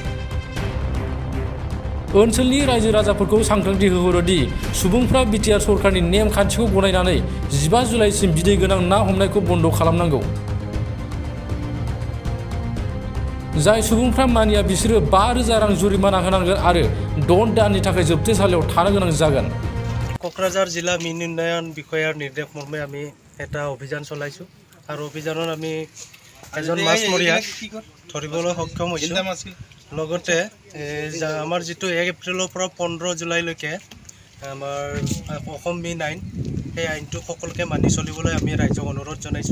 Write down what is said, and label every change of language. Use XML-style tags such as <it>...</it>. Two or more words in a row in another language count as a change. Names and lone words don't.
<brx>ओनसोलनि रायजो राजाफोरखौ सांग्रांथि होहरो दि सुबुंफ्रा बिटिआर सरकारनि नेम खान्थिखौ गनायनानै 15 जुलाइसिम बिदै गोनां ना हमनायखौ बन्द खालामनांगौ। जाय सुबुंफ्रा मानिया बिसोरो 5,000 रां जुरिमाना होनांगोन आरो 6 दाननि थाखाय जोबथेसालियाव थानो गोनां जागोन।</brx> <as>কোকৰাঝাৰ জিলা মীন উন্নয়ন বিষয়াৰ নিৰ্দেশ মৰ্মে আমি এটা অভিযান চলাইছোঁ আৰু অভিযানত আমি এজন মাছমৰীয়া ধৰিবলৈ সক্ষম হৈছোঁ। লগতে আমাৰ যিটো 1 এপ্ৰিলৰ পৰা 15 জুলাইলৈকে আমাৰ অসম মীন আইন, সেই আইনটো সকলোকে মানি চলিবলৈ আমি ৰাইজক অনুৰোধ জনাইছোঁ।</as>